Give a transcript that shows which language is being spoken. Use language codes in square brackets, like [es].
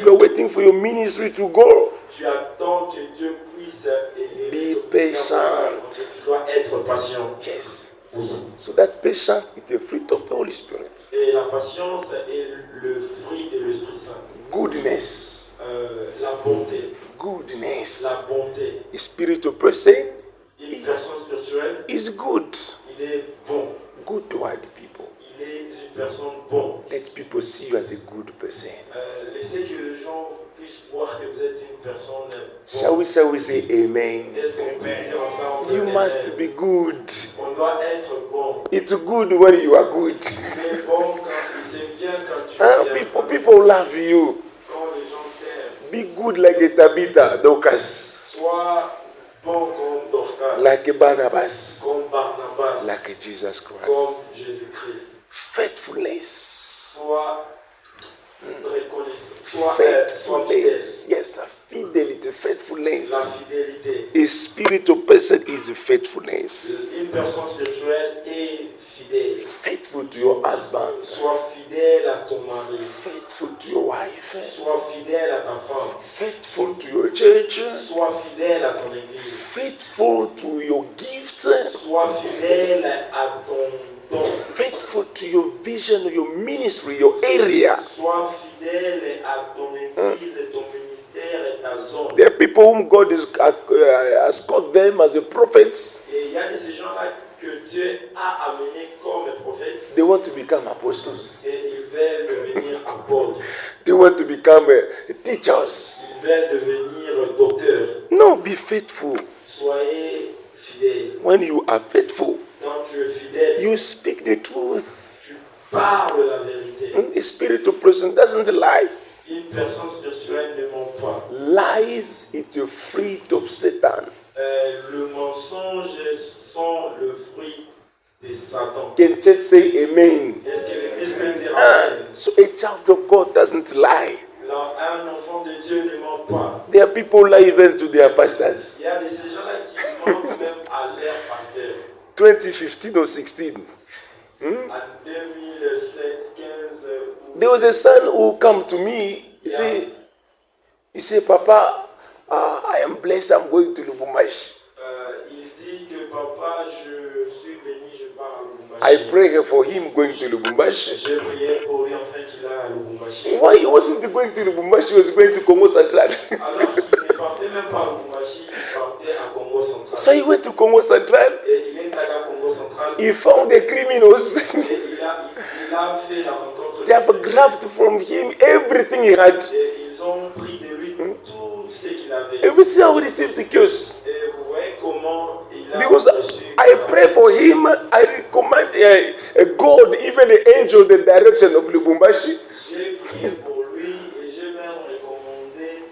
[en] You are waiting for your ministry to go. [fr] Tu attends que Dieu puisse élever [en] Be patient. [fr] Tu dois être patient. [en] Yes. [fr] Oui. [en] So that patience is the fruit of the Holy Spirit. [fr] Et la patience est le fruit de l'Esprit Saint. [en] Goodness. [fr] La bonté. [en] Goodness. [fr] La bonté. [en] A spiritual person [fr] Une personne spirituelle, [en] is good. [fr] il est bon. [en] Good toward people. [fr] Il est une personne bon. [en] Let people see you as a good person. [fr] Laissez que les gens puissent voir que vous êtes une personne [en] Shall [fr] bonne. [en] we say amen? [fr] Est-ce qu'on peut dire ensemble? [en] You [fr] Amen. [en] must be good. [fr] On doit être bon. [en] It's good when you are good. [fr] C'est bon c'est bien quand tu es bien. [en] People love you. [fr] Quand les gens t'aiment. [en] Be good like a Tabitha, Dorcas, [fr] Sois bon comme Dorcas. [en] like a Barnabas, [fr] Comme Barnabas. [en] like a Jesus [fr] Comme [en] Christ. [fr] Jésus-Christ. [en] Faithfulness. [fr] Sois reconnaissant. Sois fidèle. [en] Faithfulness. Yes, the fidelity, [fr] La [en] faithfulness. [fr] fidélité. [en] A spiritual person is faithfulness. [fr] Une personne spirituelle est fidèle. [en] Faithful to your husband. [fr] Sois fidèle à ton mari. [en] Faithful to your wife. [fr] Sois fidèle à ta femme. [en] Faithful to your church. [fr] Sois fidèle à ton église. [en] Faithful to your gifts. [fr] Sois fidèle à ton don. [en] Faithful to your vision, your ministry, your area. [fr] Sois fidèle à ton église, ton ministère et ta zone. [en] There are people whom God has called them as a prophets. [fr] Et il y a de ces gens-là Dieu a amené comme prophète [en] they want to become apostles. [fr] et ils veulent devenir apôtres. [en] They want to become teachers. [fr] Ils veulent devenir docteurs. [en] No, be faithful. [fr] Soyez fidèles. [en] When you are faithful, [fr] Quand tu es fidèle, [en] you speak the truth. [fr] tu parles la vérité. [en] The spiritual person doesn't lie. [fr] Une personne spirituelle ne ment pas. [en] Lies is the fruit of Satan. [fr] Le mensonge sont le fruit de Satan. [en] Can church say amen? [fr] Est-ce que l'Église peut dire Amen? [en] So a child of God doesn't lie. [fr] Non, un enfant de Dieu ne ment pas. [en] There are people lie even to their pastors. [fr] Il y a de ces gens-là qui mentent même à leur pasteur. [en] 2015 or 16. [fr] En 2007, 15, [en] There was a son who come to me. He said, Papa, I am blessed. I'm going to Lubumbashi. [fr] il dit que papa, je suis béni, je pars à [en] I [fr] Lubumbashi. [en] pray for him going to Lubumbashi. [fr] J'ai prié pour lui afin qu'il aille à Lubumbashi. [en] Why he wasn't going to Lubumbashi? He was going to Congo Central. [fr] Alors qu'il ne partait même pas à Lubumbashi, il partait à Congo central. [en] So he went to Congo Central. [fr] Et il est allé à Congo central. [en] He found the criminals. [fr] Et il a fait la rencontre. [en] They have grabbed from him everything he had. [fr] Et ils ont pris de lui tout ce qu'il avait. [en] And we see how he receives the curse. [fr] Et vous voyez comment il a [en] Because [fr] reçu. [en] I pray for him, I recommend God, even the angels, the direction of Lubumbashi. [fr] J'ai prié pour lui et j'ai même recommandé